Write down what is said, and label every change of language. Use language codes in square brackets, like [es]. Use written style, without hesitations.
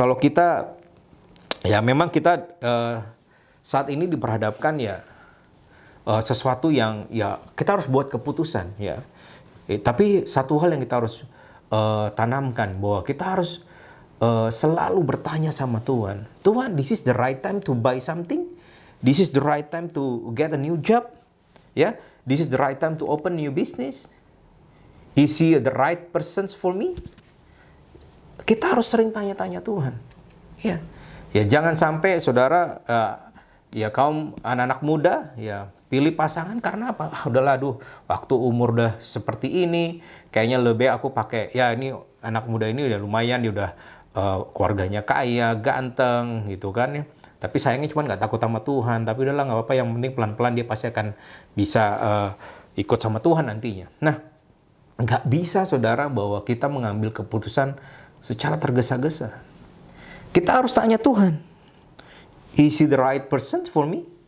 [id] Kalau kita, ya memang kita saat ini diperhadapkan ya sesuatu yang ya kita harus buat keputusan, ya. Tapi satu hal yang kita harus tanamkan bahwa kita harus selalu bertanya sama Tuhan. [en] Tuhan, this is the right time to buy something? This is the right time to get a new job? Ya, this is the right time to open new business? Is He the right person for me? [id] Kita harus sering tanya-tanya Tuhan. Ya, ya jangan sampai saudara, ya kaum anak-anak muda, ya pilih pasangan karena apa? Udahlah, waktu umur udah seperti ini, kayaknya lebih aku pakai, ya ini anak muda ini udah lumayan, dia udah keluarganya kaya, ganteng gitu kan ya. Tapi sayangnya cuma nggak takut sama Tuhan. Tapi udahlah, nggak apa-apa, yang penting pelan-pelan dia pasti akan bisa ikut sama Tuhan nantinya. Nah, nggak bisa, saudara, bahwa kita mengambil keputusan secara tergesa-gesa. Kita harus tanya Tuhan, [en] is He the right person for me?